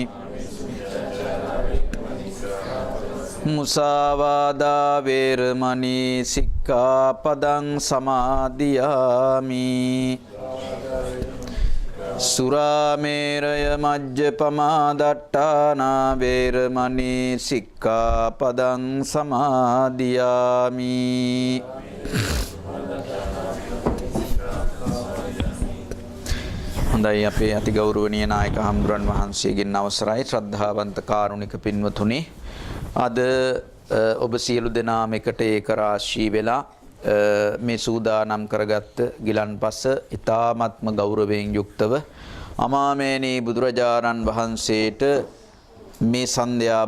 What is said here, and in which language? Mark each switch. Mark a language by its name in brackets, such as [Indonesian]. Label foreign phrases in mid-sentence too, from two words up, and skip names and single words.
[Pali] මුසාවාදා වේරමණී සික්ඛාපදං සමාදියාමි සුරාමේරය මජ්ජපමා දට්ඨානා වේරමණී සික්ඛාපදං සමාදියාමි [Sinhala] හොඳයි අපේ අතිගෞරවනීය නායක හම්දුරන් වහන්සේගෙන් අවසරයි ශ්‍රද්ධාවන්ත කාරුණික පින්වතුනි අද ඔබ සියලු දෙනාම එකට ඒක රාශී වෙලා මේ සූදානම් කරගත්ත ගිලන්පස ඊ타ත්ම ගෞරවයෙන් යුක්තව අමාමේනී බුදුරජාණන් වහන්සේට මේ සන්ධ්‍යා